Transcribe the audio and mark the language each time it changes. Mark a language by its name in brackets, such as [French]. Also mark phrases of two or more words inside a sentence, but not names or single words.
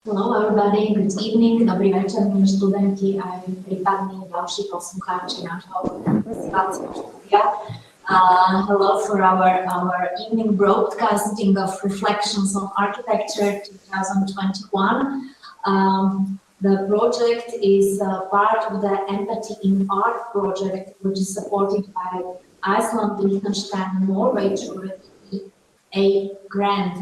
[English] Hello everybody, good evening, [Slovak] dobrý večer, milí študenti a prípadní ďalší poslucháči nášho vysílacieho štúdia. [English] Hello for our evening broadcasting of Reflections on Architecture 2021. The project is part of the Empathy in Art project, which is supported by Iceland, Liechtenstein, and Norway through the EEA Grant.